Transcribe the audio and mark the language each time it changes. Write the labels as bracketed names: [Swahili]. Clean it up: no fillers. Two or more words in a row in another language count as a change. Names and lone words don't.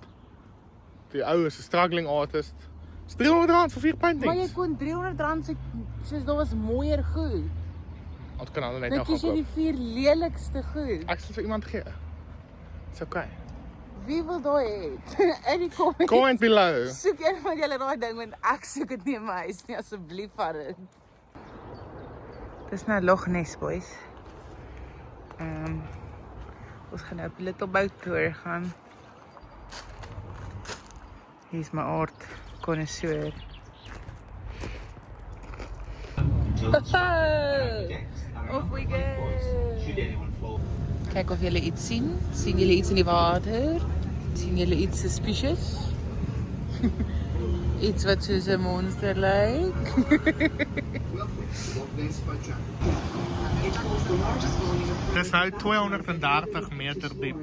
[Afrikaans] Die ou is 'n [English] struggling artist. [Afrikaans] Dis R300 vir 4 paintings. Maar jy kon R300 se soos daar was mooier goed. Ons kan hulle net Nou nou kies jy gaan die koop. 4 lelikste goed. Ek sal vir iemand gee. Dis okay. Wie wil daai hê? In die comments. [English] Comment below. [Afrikaans] Soek een van julle daai ding want ek soek dit nie in my huis nie asseblief vat dit. Dis nou Loch Ness boys. Ons gaan nou op 'n [English] little boat tour [Afrikaans] gaan. Hier's my [English] art connoisseur. Off we go. [Afrikaans] Kyk of julle iets sien. Sien julle iets in die water? Sien julle iets suspicious? Iets wat soos 'n monster lyk. Dis nou 230 meter diep.